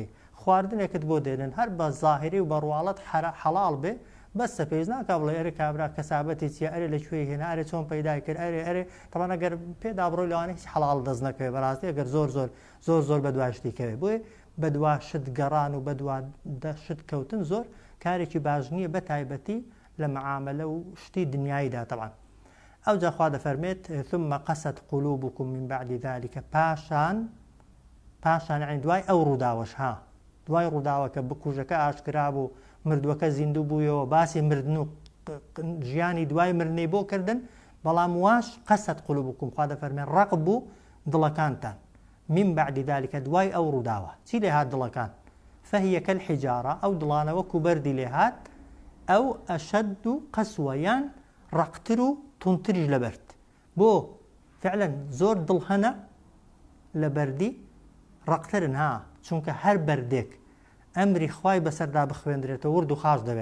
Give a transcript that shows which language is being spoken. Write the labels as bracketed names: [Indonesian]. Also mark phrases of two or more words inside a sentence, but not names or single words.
[Central Kurdish] خواردنێکت بۆ دێنن هەر بە زاهری و بەڕواڵەت حەڵاڵ بێ، بەسە پێویست ناکە بڵێ ئەرێ کابرا کەسابەتی چیە، ئەرێ لەکوێ هێنا، ئەرێ چۆن پەیدای کرد، ئەرێ تەبان ئەگەر پێدا بڕۆی لەوانە هیچ حەڵاڵ دەست نەکەوێت بەڕاستی، ئەگەر زۆر بە دوای شتی کەوێت. بۆیە بە دوا شت گەڕان و بە دوا شت کەوتن زۆر کارێکی باش نییە، بە تایبەتی لە معاملە و شتی دنیاییدا. تەبان ئەو جا خوا دەفەرمێت [Arabic] ثم قەست قلوبكم من بعد ذلك، [Central Kurdish] پاشان عین دوای ئەو ڕووداوەش، ها دوای ڕووداوە کە بکوژەکە ئاشکرا بوو، مردووەکە زیندوو بوویەوە، باسی مردن و ژیانی دوای مردنەی بۆ کردن، بەڵام واش [Arabic] قەست قلوبكم، [Central Kurdish] خوا دەفەرمێت ڕق بوو دڵەکانتان. [Arabic] من بعد ذلك، [Central Kurdish] دوای ئەو ڕووداوە چی لێ هات دڵەکان؟ [Arabic] فهي كالحجارة، [Central Kurdish] ئەو دڵانە وەکو بەردی لێ هات، ئەو ئەشەد و قەسوەیان ڕقتر و تونتریش لەبەرد. بۆ فعلا زۆر دڵ هەنە لە بەردی ڕقترن، ها چونکە هەر بەردێک ئەمری خوای بەسەردا بخوێندرێتەوە ورد و خاش دەبێ.